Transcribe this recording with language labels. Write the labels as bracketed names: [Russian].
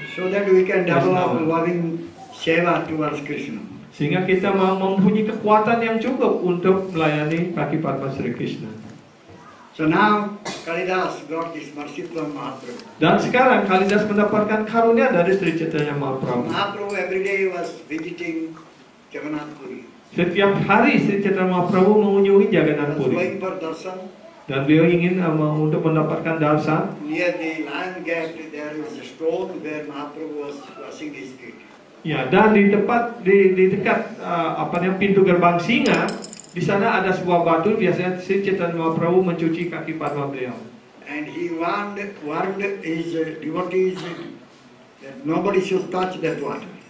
[English] So that we can develop loving seva towards Krishna. [Indonesian] Sehingga kita mempunyai kekuatan yang cukup untuk melayani kaki Padma Sri Krishna. [English] So now Kalidas got this mercy from Mahaprabhu. [Indonesian] Dan sekarang Kalidas mendapatkan karunia dari Sri Chaitanya Mahaprabhu. [English] Mahaprabhu every day was visiting Jagannath Puri. [Indonesian] Setiap hari Sri Chaitanya Mahaprabhu mengunjungi Jagannath Puri. [English] going for darshan. [Indonesian] Dan beliau ingin untuk mendapatkan darshan. [English] Near the lion gate there is a stone where Mahaprabhu was washing his feet. [Indonesian] Ya, dan di dekat pintu gerbang singa, di sana ada sebuah batu, biasanya Sri Chaitanya Mahaprabhu mencuci kaki Padma beliau. [English] And he warned his devotees that nobody should touch that water.